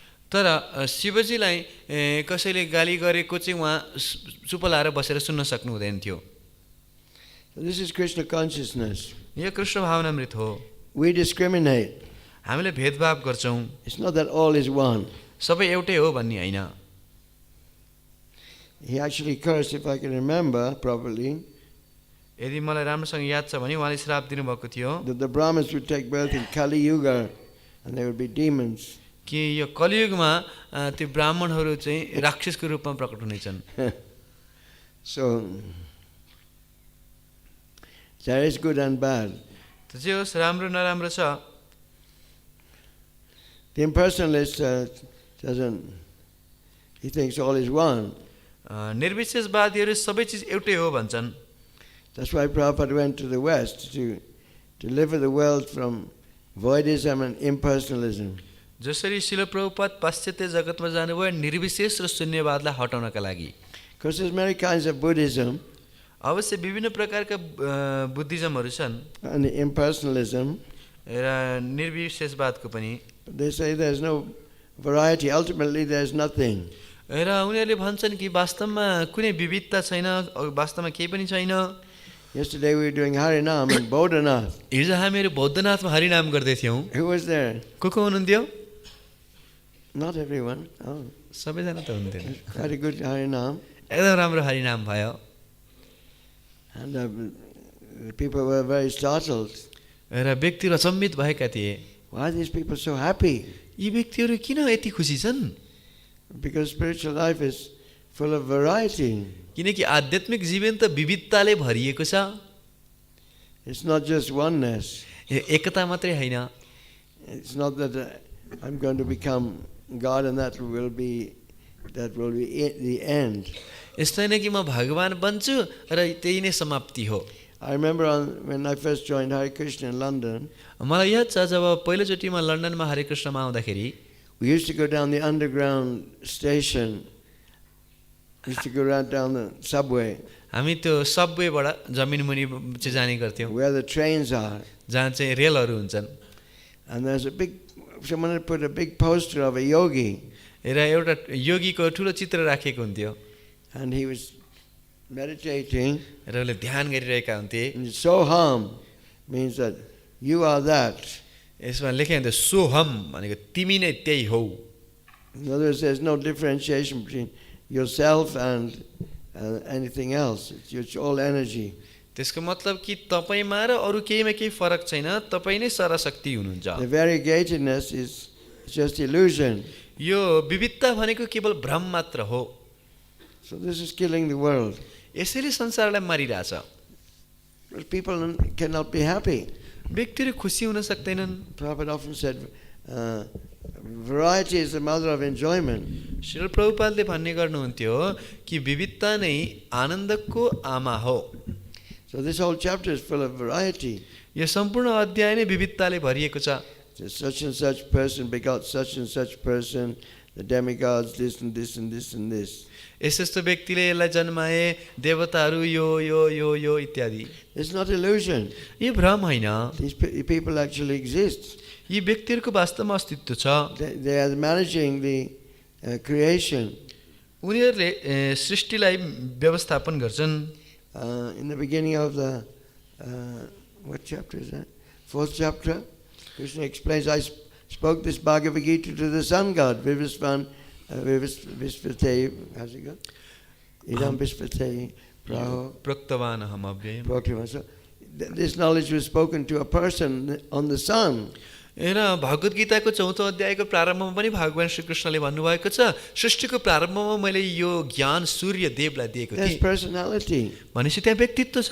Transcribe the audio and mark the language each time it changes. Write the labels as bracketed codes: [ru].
[ne] तर शिवजीलाई कसैले गाली गरेको चाहिँ उहाँ चुप लाएर बसेर सुन्न सक्नु हुँदैन थियो। [en] So this is Krishna consciousness. [ne] यो कृष्ण भावनामृत हो। [en] We discriminate. [ne] हामीले भेदभाव गर्छौँ। [en] It's not that all is one. [ne] सबै एउटै हो भन्ने हैन। [en] He actually cursed, if I can remember properly, [ne] यदि मलाई राम्रोसँग याद छ भने उहाँले श्राप दिनुभएको थियो [en] that the Brahmins would take birth in Kali Yuga and they would be demons. [ne] कि यो कलियुगमा त्यो ब्राह्मणहरू चाहिँ राक्षसको रूपमा प्रकट हुनेछन्। [en] So there is good and bad. [ne] त्यो चाहिँ होस् राम्रो नराम्रो छ। [en] The impersonalist he thinks all is one. [ne] निर्विशेषवादीहरू सबै चिज एउटै हो भन्छन्। [en] That's why Prabhupada went to the West to deliver the world from voidism and impersonalism. [ne] जसरी शिल प्रभुपाद पाश्चात्य जगतमा जानुभयो निर्विशेष र शून्यवादलाई हटाउनका लागि। [en] Because there's many kinds of Buddhism. [ne] अवश्य विभिन्न प्रकारका बुद्धिज्महरू छन् [en] And the impersonalism. [ne] र निर्विशेषवादको पनि। [en] They say there's no variety. Ultimately, there's nothing. [ne] र उनीहरूले भन्छन् कि वास्तवमा कुनै विविधता छैन, वास्तवमा केही पनि छैन। [en] Yesterday we were doing Harinam in Bodhanath. [ne] हिजो हामीहरू बौद्धनाथमा हरिनाम गर्दै थियौँ। [en] Who was there? [ne] को हुनुहुन्थ्यो? [en] Not everyone. Oh, [ne] सबैजना त हुन्थेन। [en] quite a good Harinam. [ne] एकदम राम्रो हरिनाम भयो। [en] And the people were very startled. [ne] र व्यक्तिहरू अचम्मित भएका थिए। [en] Why are these people so happy? [ne] यी व्यक्तिहरू किन यति खुसी छन्? [en] Because spiritual life is full of variety. [ne] किनकि आध्यात्मिक जीवन त विविधताले भरिएको छ। [en] It's not just oneness. [ne] एकता मात्रै हैन। [en] It's not that I'm going to become God and that will be the end. [ne] यस्तो हैन कि म भगवान बन्छु र त्यही नै समाप्ति हो। [en] I remember when I first joined Hare Krishna in London. [ne] मलाई याद छ जब पहिलोचोटि म लन्डनमा हरे कृष्णमा आउँदाखेरि [en] We used to go down the underground station. We used to go right down the subway. [ne] हामी त्यो सबवेबाट जमिन मुनि चाहिँ जाने गर्थ्यौँ। [en] Where the trains are. [ne] जहाँ चाहिँ रेलहरू हुन्छन्। [en] And there's someone had put a big poster of a yogi. [ne] र एउटा योगीको ठुलो चित्र राखेको हुन्थ्यो। [en] And he was meditating, [ne] र उसले ध्यान गरिरहेका हुन्थे। [en] and soham means that you are that. [ne] यसमा लेखे हुन्थ्यो सोहम भनेको तिमी नै त्यही हौ। [en] In other words, there's no differentiation between yourself and anything else. It's all energy. [ne] त्यसको मतलब कि तपाईमा र अरु केहीमा केही फरक छैन, तपाई नै सरशक्ति हुनुहुन्छ। [en] The variegatedness is just illusion. [ne] यो विविधता भनेको केवल भ्रम मात्र हो। [en] So this is killing the world. [ne] यसैले संसारलाई मारिरहेछ। [en] Because people cannot be happy. [ne] व्यक्तिहरू खुसी हुन सक्दैनन्। [en] Prabhupada often said, variety is the mother of enjoyment. [ne] Srila प्रभुपादले भन्ने गर्नुहुन्थ्यो कि विविधता नै आनन्दको आमा हो। [en] So this whole chapter is full of variety. [ne] यो सम्पूर्ण अध्याय नै विविधताले भरिएको छ। [en] Such and such person begot such and such person, the demigods, this and this and this and this. [ne] यस्तो व्यक्तिले यसलाई जन्माए, देवताहरू यो यो यो यो इत्यादि। [en] It's not illusion. [ne] यो भ्रम होइन। [en] These people actually exist. [ne] यी व्यक्तिहरूको वास्तवमा अस्तित्व छ। [en] They are managing the creation. [ne] उनीहरूले सृष्टिलाई व्यवस्थापन गर्छन्। [en] In the beginning of the what chapter is that? 4th chapter. Krishna explains, I spoke this Bhagavad Gita to the sun god, Vivisvan, Vispate, how's it go? [sa] Idam Vispate, Praho. Praktavānaham abhyayam. [en] So this knowledge was spoken to a person on the sun. [ne] र भगवत गीताको 4औं अध्यायको प्रारम्भमा पनि भगवान श्री कृष्णले भन्नुभएको छ, सृष्टिको प्रारम्भमा मैले यो ज्ञान सूर्य देवलाई दिएको थिएँ। [en] There's personality. [ne] भनेपछि त्यहाँ व्यक्तित्व छ।